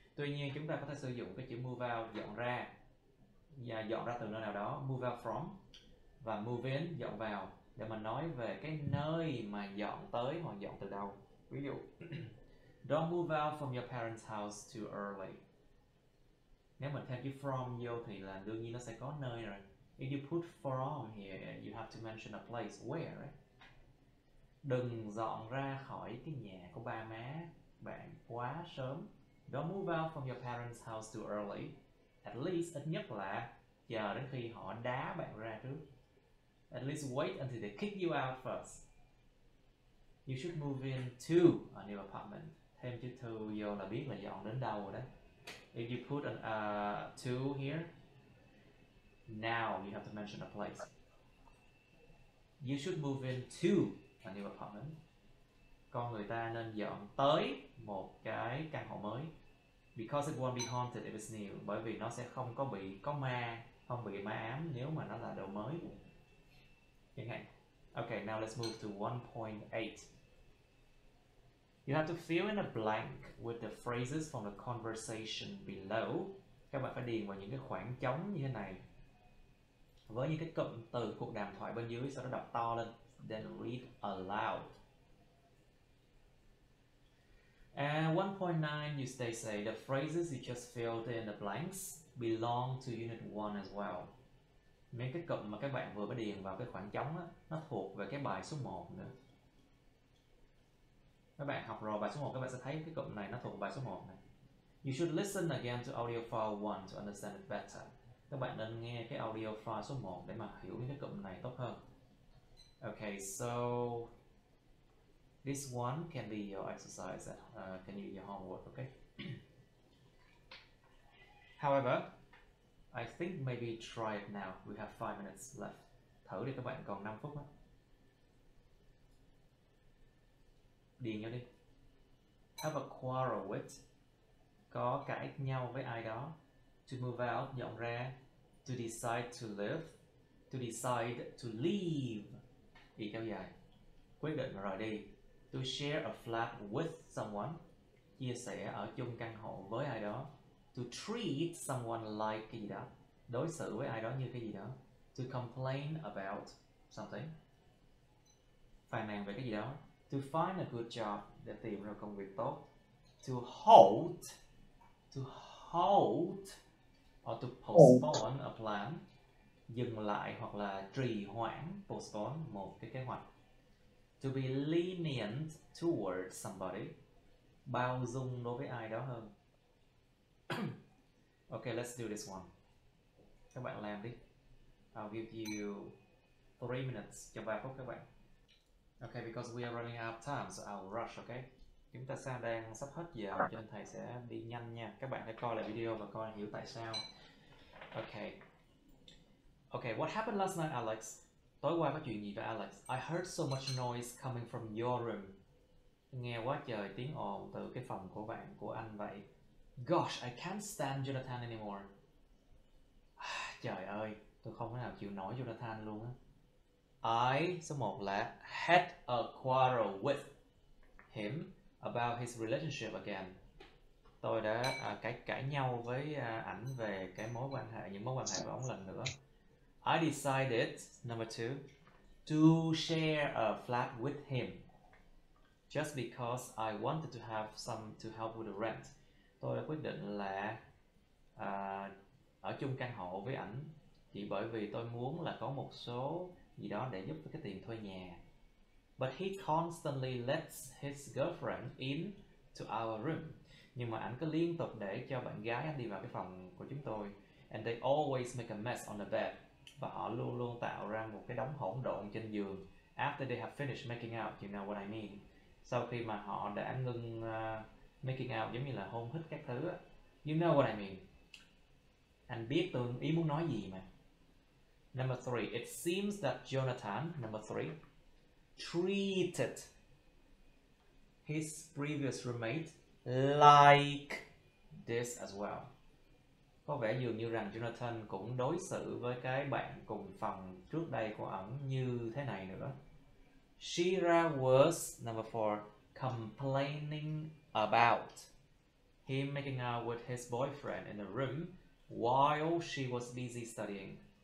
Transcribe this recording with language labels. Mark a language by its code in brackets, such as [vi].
[vi] Tuy nhiên chúng ta có thể sử dụng cái chữ move out, dọn ra, và dọn ra từ nơi nào đó, move out from, và move in, dọn vào, để mình nói về cái nơi mà dọn tới hoặc dọn từ đâu. Ví dụ [en] don't move out from your parents' house too early. [vi] Nếu mình thêm chữ from vô thì là đương nhiên nó sẽ có nơi rồi. [en] If you put from here, you have to mention a place where, right? [vi] Đừng dọn ra khỏi cái nhà của ba má bạn quá sớm. [en] Don't move out from your parents' house too early. At least, [vi] ít nhất là chờ đến khi họ đá bạn ra trước. [en] At least wait until they kick you out first. You should move in to a new apartment. [vi] Thêm chữ to vô là biết là dọn đến đâu rồi đấy. [en] If you put an to here, now you have to mention a place. You should move in to a new apartment. [vi] con người ta nên dọn tới một cái căn hộ mới. [en] Because it won't be haunted if it's new. [vi] Bởi vì nó sẽ không có không bị ma ám nếu mà nó là đồ mới. Chẳng hạn. [en] Okay, now let's move to 1.8. You have to fill in a blank with the phrases from the conversation below. [vi] Các bạn phải điền vào những cái khoảng trống như thế này với những cái cụm từ cuộc đàm thoại bên dưới, sau đó đọc to lên. [en] Then read aloud. And 1.9, they say the phrases you just filled in the blanks belong to Unit 1 as well. [vi] Mấy cái cụm mà các bạn vừa mới điền vào cái khoảng trống đó, nó thuộc về cái bài số 1 nữa. Các bạn học rồi bài số 1 các bạn sẽ thấy cái cụm này nó thuộc bài số 1 này. [en] You should listen again to audio file 1 to understand it better. [vi] Các bạn nên nghe cái audio file số 1 để mà hiểu những cái cụm này tốt hơn. [en] Okay, so this one can be your exercise, can be your homework, okay? However, I think maybe try it now. We have 5 minutes left. [vi] Thử đi các bạn, còn 5 phút đó. Điền vô đi. [en] Have a quarrel with. [vi] Có cãi nhau với ai đó. [en] To move out, [vi] dọn ra. [en] To decide to live. To decide to leave. [vi] Ý kéo dài. Quyết định rồi đi. [en] To share a flat with someone. [vi] Chia sẻ ở chung căn hộ với ai đó. [en] To treat someone like [vi] cái gì đó. Đối xử với ai đó như cái gì đó. [en] To complain about something. [vi] Phàn nàn về cái gì đó. [en] To find a good job. [vi] Để tìm ra công việc tốt. [en] To halt. To halt. Or to postpone a plan. [vi] Dừng lại hoặc là trì hoãn. Postpone một cái kế hoạch. [en] To be lenient towards somebody. [vi] Bao dung đối với ai đó hơn. [en] Okay, let's do this one. [vi] Các bạn làm đi. [en] I'll give you 3 minutes, [vi] cho 3 phút các bạn. [en] Okay, because we are running out of time, so I'll rush, okay? [vi] Chúng ta đang sắp hết giờ cho nên thầy sẽ đi nhanh nha. Các bạn hãy coi lại video và coi hiểu tại sao. Okay. [en] Okay, what happened last night, Alex? [vi] Tối qua có chuyện gì với Alex? [en] I heard so much noise coming from your room. [vi] Nghe quá trời tiếng ồn từ cái phòng của bạn, của anh vậy. [en] Gosh, I can't stand Jonathan anymore. [vi] Trời ơi, tôi không thể nào chịu nổi Jonathan luôn á. [en] I, [vi] số 1 là [en] had a quarrel with him about his relationship again. [vi] Tôi đã cãi nhau với ảnh về cái những mối quan hệ của ông lần nữa. [en] I decided, number 2, to share a flat with him. Just because I wanted to have some to help with the rent. [vi] Tôi đã quyết định là ở chung căn hộ với ảnh chỉ bởi vì tôi muốn là có một số gì đó để giúp với cái tiền thuê nhà. [en] But he constantly lets his girlfriend in to our room. [vi] Nhưng mà ảnh cứ liên tục để cho bạn gái anh đi vào cái phòng của chúng tôi. [en] And they always make a mess on the bed. [vi] Và họ luôn luôn tạo ra một cái đống hỗn độn trên giường. [en] After they have finished making out, you know what I mean. [vi] Sau khi mà họ đã ngưng [en] making out, [vi] giống như là hôn hít các thứ á. [en] You know what I mean. [vi] Anh biết tôi ý muốn nói gì mà. [en] Number 3, it seems that Jonathan, number 3, treated his previous roommate like this as well. [vi] Có vẻ dường như rằng Jonathan cũng đối xử với cái bạn cùng phòng trước đây của ổng như thế này nữa. [en] Shira was, number 4, complaining about him making out with his boyfriend in the room while she was busy studying.